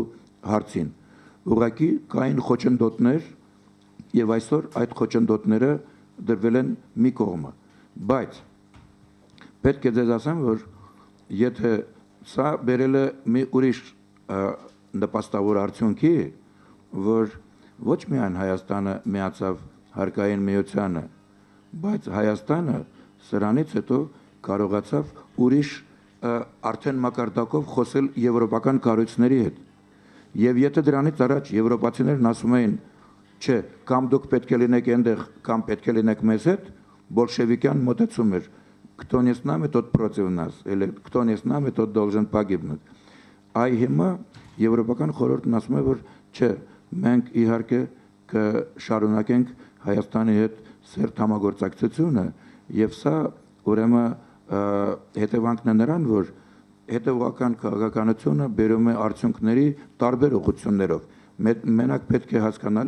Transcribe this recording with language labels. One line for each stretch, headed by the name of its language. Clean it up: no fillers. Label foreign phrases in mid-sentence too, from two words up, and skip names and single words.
Armenian: հարցին։ Ուղղակի կային խոչընդոտներ եւ այսօր այդ խոչընդոտները դրվել են մի կողմը, բայց պետք է ձեզ ասեմ, որ եթե սա բերել է մի ուրիշ նպաստավոր արդյունքի, որ ոչ միայն Հայաստանը միացավ հարկային միությանը, բայց Հայաստանը սրանից հետո կարողացավ ուրիշ արդեն մակարդակով խոսել եվրոպական կառույցների հետ։ Եվ եթե դրանից առաջ եվրոպացիներն ասում էին, չէ, կամ դուք պետք է լինեք այնտեղ, կամ պետք է լինեք մեզ հետ, բոլշևիկյան մոտեցում էր,
Russian: кто не с нами, тот против нас, или кто не с нами, тот должен погибнуть։
Armenian: Այ հիմա եվրոպական խորհուրդն ասում է, որ չէ, մենք իհարկե կշարունակենք Հայաստանի հետ սերտ համագործակցությունը, եւ սա ուրեմն հետևանքն է նրան, որ հետևողական քաղաքականությունը բերում է արդյունքների տարբեր ուղղություններով։ Մենակ պետք է հասկանալի